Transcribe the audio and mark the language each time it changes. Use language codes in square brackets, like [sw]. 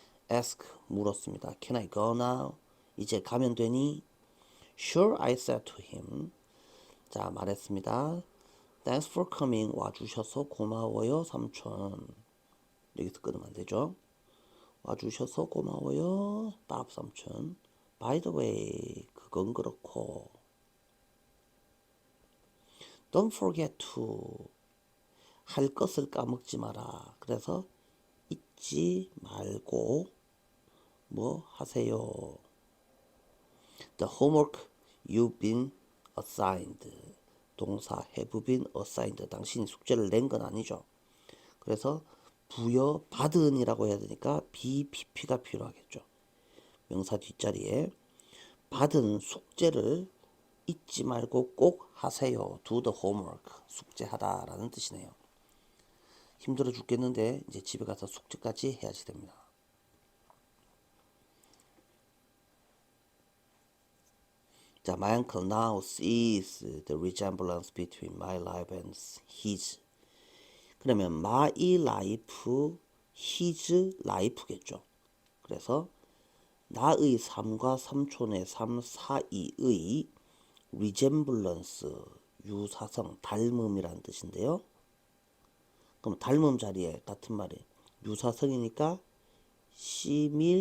[en] ask, [ko] 물었습니다. [en] Can I go now? [ko] 이제 가면 되니? [en] Sure, I said to him. [ko] 자, 말했습니다. [en] Thanks for coming. [ko] 와주셔서 고마워요, 삼촌. 여기서 끊으면 안 되죠. 와주셔서 고마워요, 답 삼촌. [en] By the way, [ko] 그건 그렇고. [en] Don't forget to. [ko] 할 것을 까먹지 마라. 그래서 잊지 말고 뭐 하세요. [en] The homework you've been assigned. [ko] 동사 have been assigned. 당신이 숙제를 낸 건 아니죠. 그래서 부여받은이라고 해야 되니까 BPP가 필요하겠죠. 명사 뒷자리에 받은 숙제를 잊지 말고 꼭 하세요. [en] Do the homework. [ko] 숙제하다라는 뜻이네요. 힘들어 죽겠는데 이제 집에 가서 숙제까지 해야지 됩니다. [en] 자, my uncle now sees the resemblance between my life and his. [ko] 그러면 my life, his life겠죠. 그래서 나의 삶과 삼촌의 삶 사이의 resemblance, 유사성, 닮음이라는 뜻인데요. 그럼 닮음 자리에 같은 말이 유사성이니까 similarity.